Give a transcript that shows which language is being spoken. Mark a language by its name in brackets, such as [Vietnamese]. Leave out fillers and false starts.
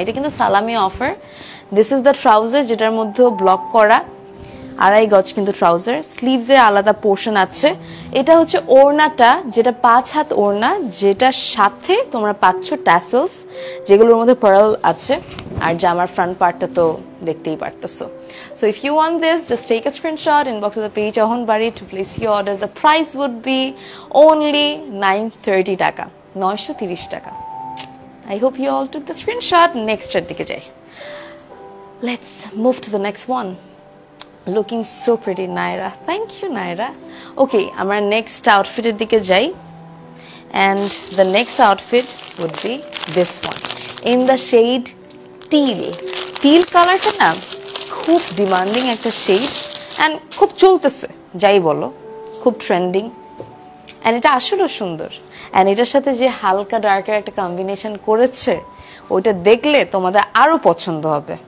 [Bangla] এটা কিন্তু সালামি offer. [English] this is the trouser, [Bangla] যেটার মধ্যে ব্লক করা 2.5 গজ কিন্তু ট্রাউজার, স্লিভস এর আলাদা পোর্শন আছে। এটা হচ্ছে ওড়নাটা, যেটা 5 হাত ওড়না, যেটার সাথে তোমরা পাচ্ছ ট্যাসেলস, যেগুলোর মধ্যে পার্ল আছে। আর জামার ফ্রন্ট পার্টটা তো দেখতেই পারতেছো। [English] So if you want this, just take a screenshot, inbox to the page Ahon Bari to place your order. The price would be only 930 টাকা, 930 টাকা। I hope you all took the screenshot. Next [Bangla] এর দিকে যাই। [English] Let's move to the next one. Looking so pretty [Bangla] Naira, [English] thank you [Bangla] নাইরা। ওকে, আমরা next আউটফিটের দিকে যাই। [English] And the next outfit would be this one in the shade teal. [Bangla] Teal কালারটা না খুব demanding একটা শেড অ্যান্ড খুব চলতেছে, যাই বলো, খুব ট্রেন্ডিং অ্যান্ড এটা আসলেও সুন্দর। অ্যান্ড এটার সাথে যে হালকা ডার্কের একটা কম্বিনেশন করেছে, ওইটা দেখলে তোমাদের আরো পছন্দ হবে।